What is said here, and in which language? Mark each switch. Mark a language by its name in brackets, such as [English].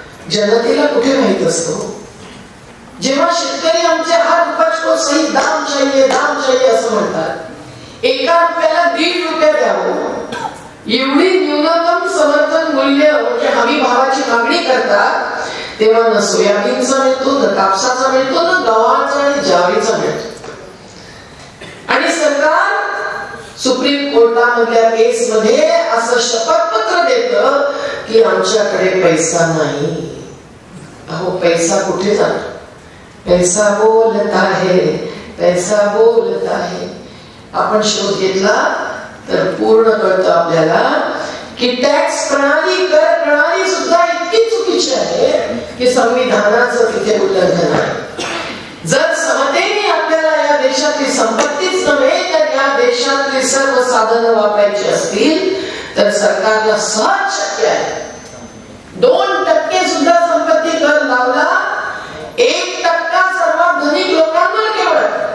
[Marathi] जनतेला कुठे माहित असतो? जेव्हा शेतकरी आमचे हात उपजतो [Hindi] सही दाम चाहिए [Marathi] असं म्हणतात, 1 रुपयाला 1.5 रुपये द्यावं एवढी न्यूनतम समर्थन मूल्य म्हणजे हमी भावाची मागणी करतात, तेव्हा न सोयाबीनचा मिळतो, न कापसाचा मिळतो, न गव्हाचा आणि ज्वारीचा मिळतो. आणि सरकार सुप्रीम कोर्टामधल्या केसमध्ये असं शपथपत्र देतं की आमच्याकडे पैसा नाही. अहो पैसा कुठे जातो? [Hindi] पैसा बोलता है, पैसा बोलता है. [Marathi] आपण शोध घेतला तर पूर्ण कळतं आपल्याला की टॅक्स प्रणाली, कर प्रणाली सुद्धा इतकी चुकीची आहे की संविधानाचं तिथे उल्लंघन आहे. जर समतेने आपल्याला या देशातली संपत्तीच नव्हे तर या देशातली सर्व साधनं वापरायची असतील तर सरकारला सहज शक्य आहे 2% सुद्धा संपत्ती कर लावला, 1% सर्वात धनिक लोकांवर केवळ